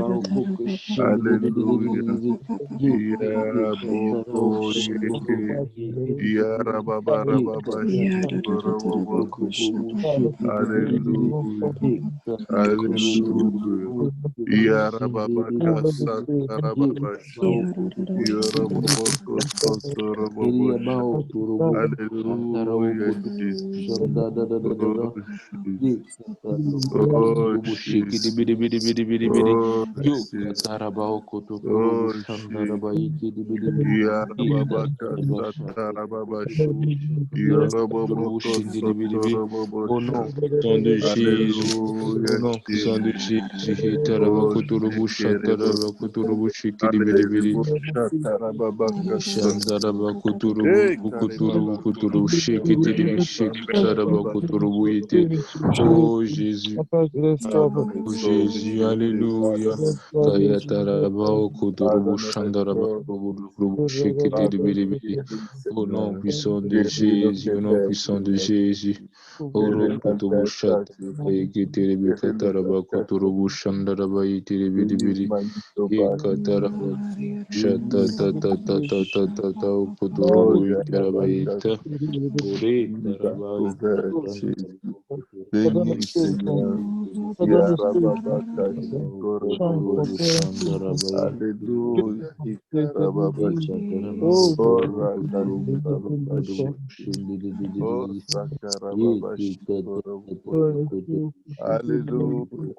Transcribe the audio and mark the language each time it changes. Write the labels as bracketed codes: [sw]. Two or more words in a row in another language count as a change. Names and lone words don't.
[fr] Alléluia. Yaraboko yeke. Yarababarababashi. Alléluia. Alléluia. Yarababaka Satarababashi. Yarababoko Sotorobabashi. Alléluia, Jésus. Oh, Jésus. Oh, Jésus. Oh, Jésus. Oh, Jésus. Yarababaka Satarababashi. Yarababoko Au Sotorobobosha. nom puissant de Jésus, au Alléluia, nom puissant de Jésus. Jésus, Oh, Tarabakuturubu Shekerebosa. Shatarabakuturubu Shikidibidibidi, Alléluia, Tarababaka Sata. Shandarabakuturubu Hey, Kuturubu Karebaba. Kuturubu Shikitidibi Yakasantarababashi. Shikitarabakuturubu Yete. Oh Jésus, oh Son de Jésus, Jésus, Alléluia. pardonne notre sang de Kayatarabao Kuturubu pardonne notre corps, Shandarabakuturubu pardonne Shikitidibidibidi. nos vies, Au nom Seigneur. puissant de Guéris nos Jésus, au nom péchés, puissant de Seigneur. Jésus. Guéris Oro nos kutubu shata tentations, ikiterebe guéris nos kataraba tentations. kuturubu shandaraba yitirebe [en] Use dibiri Manitoba, ikataraba shata use ta ta ta ta ta ta ta Oh, kuturubu yitaraba Yarabaka, yita ore use taraba Vancouver, ikataraba [fr] Jésus. kuturubu Bénis, Seigneur. Yarababaka, kuturubu Shikorobosh. shandaraba yitirebe Alléluia. Ikarababash. ikataraba Oh, kuturubu kuturubu Rakatarababash. kuturubu Oh, shindididididi Sakarababash. Korobo. Alléluia.